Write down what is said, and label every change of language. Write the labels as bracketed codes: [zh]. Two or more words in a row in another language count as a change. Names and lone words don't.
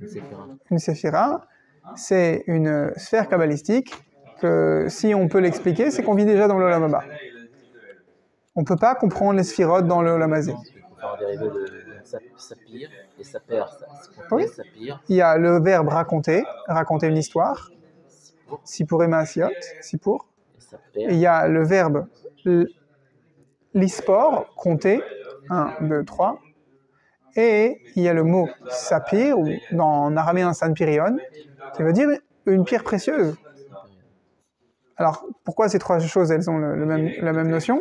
[fr] Une séphira, c'est une sphère kabbalistique que, si on peut l'expliquer, c'est qu'on vit déjà dans le [he] עולם הבא. [fr] On ne peut pas comprendre les sphirotes dans le [he] עולם הזה. [fr] On peut faire un dérivé de sapir et saper. Oui. Sapir. Il y a le verbe raconter une histoire, [he] סיפור ומעשיות, סיפור. [fr] Et il y a le verbe lispor, compter, 1, 2, 3. Et il y a le mot sapir, ou en araméen sanpirion, qui veut dire une pierre précieuse. Alors, pourquoi ces trois choses, elles ont la même notion?